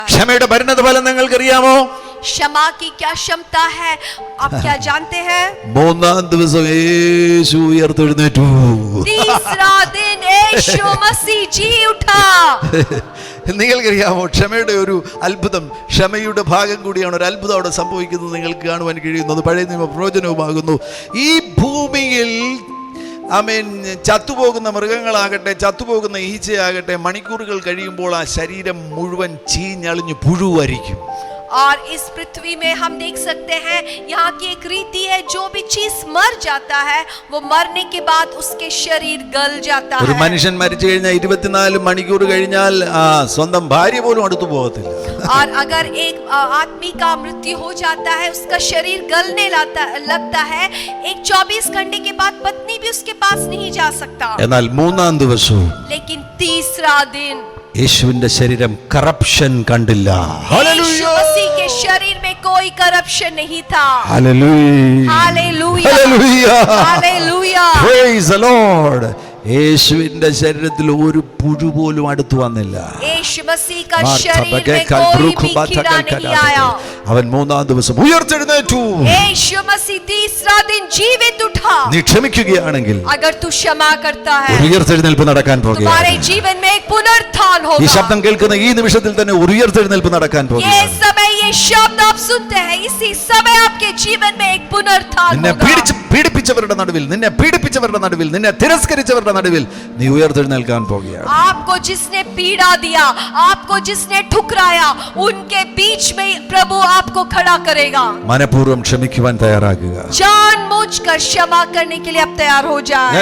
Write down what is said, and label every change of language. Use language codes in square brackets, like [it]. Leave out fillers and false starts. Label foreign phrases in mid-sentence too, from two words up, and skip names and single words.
[ml] ക്ഷമയുടെ പരിണത ഫലം നിങ്ങൾക്കറിയാമോ? [hi] क्षमा की क्या क्षमता है, आप क्या जानते हैं? [ml] മൂന്നാം ദിവസം യേശു ഉയർത്തെഴുന്നേറ്റു. [hi] तीसरा दिन यीशु मसीह जी उठा. [ml] നിങ്ങൾക്കറിയാമോ ക്ഷമയുടെ ഒരു അത്ഭുതം? ക്ഷമയുടെ ഭാഗം കൂടിയാണ് ഒരു അത്ഭുതം അവിടെ സംഭവിക്കുന്നത് നിങ്ങൾക്ക് കാണുവാൻ കഴിയുന്നത്. പഴയ നിയമ പ്രവചനവുമാകുന്നു. ഈ ഭൂമിയിൽ ആമേൻ ചത്തുപോകുന്ന മൃഗങ്ങളാകട്ടെ, ചത്തുപോകുന്ന ഈച്ചയാകട്ടെ, മണിക്കൂറുകൾ കഴിയുമ്പോൾ ആ ശരീരം മുഴുവൻ ചീഞ്ഞളിഞ്ഞു പുഴുവരിക്കും. [hi] और इस पृथ्वी में हम देख सकते हैं यहाँ की एक रीति है, जो भी चीज मर जाता है वो मरने के बाद उसके शरीर गल जाता है. [ml] ഒരു മനുഷ്യൻ മരിച്ചു കഴിഞ്ഞാൽ 24 മണിക്കൂർ കഴിഞ്ഞാൽ സ്വന്തം ഭാര്യ പോലും അടുത്തു പോകത്തില്ല. [hi] और अगर एक आदमी का मृत्यु हो जाता है, उसका शरीर गलने लगता है, एक 24 घंटे के बाद पत्नी भी उसके पास नहीं जा सकता. [ml] എന്നാൽ മൂന്നാം ദിവസവും [hi] लेकिन तीसरा दिन [ml] യേശുവിന്റെ ശരീരം കറപ്ഷൻ കണ്ടില്ല. [hi] यीशु मसीह के शरीर में कोई करप्शन नहीं था. [ml] ഹല്ലേലൂയ, [hi] हालेलुया, [ml] ഹല്ലേലൂയ, [hi] हालेलुया. [en] Praise the Lord. [ml] യേശുവിന്റെ ശരീരത്തിൽ ഒരു പുഴു പോലും അടുത്തു വന്നില്ല. [hi] यीशु मसीह का शरीर में कोई भी कीड़ा नहीं आया. [ml] അവൻ മൂന്നാം ദിവസം ഉയർത്തെഴുന്നേറ്റു. [hi] यीशु मसीह तीसरा दिन जीवित उठा. [ml] നീ ക്ഷമിക്കുകയാണെങ്കിൽ [hi] अगर तू क्षमा करता है, [ml] ഒരു ഉയർത്തെഴുന്നേൽപ്പ് നടക്കാൻ [hi] तुम्हारे [ml] പോകുകയാണ്. [hi] जीवन में एक पुनरुत्थान [ml] ഈ [hi] होगा. [ml] ശബ്ദം കേൾക്കുന്ന ഈ നിമിഷത്തിൽ തന്നെ ഒരു ഉയർത്തെഴുന്നേൽപ്പ് നടക്കാൻ [hi] ये [ml] പോകുകയാണ്. [hi] समय, ये शब्द आप सुनते हैं, इसी समय आपके जीवन में एक पुनरुत्थान [ml] നിന്നെ [hi] होगा. [ml] പീഡിപ്പിച്ചവരുടെ നടുവിൽ, നിന്നെ പീഡിപ്പിച്ചവരുടെ നടുവിൽ, നിന്നെ തിരസ്കരിച്ചവരുടെ നടുവിൽ നീ ഉയർത്തെഴുന്നേൽക്കാൻ പോകുകയാണ്. [hi] आपको जिसने पीड़ा दिया, आपको जिसने ठुकराया, उनके बीच में प्रभु आपको खड़ा करेगा. [ml] മനഃപൂർവ്വം ക്ഷമിക്കുവാൻ തയ്യാറാകുക. [hi] जानबूझकर क्षमा करने के लिए आप तैयार हो जाए.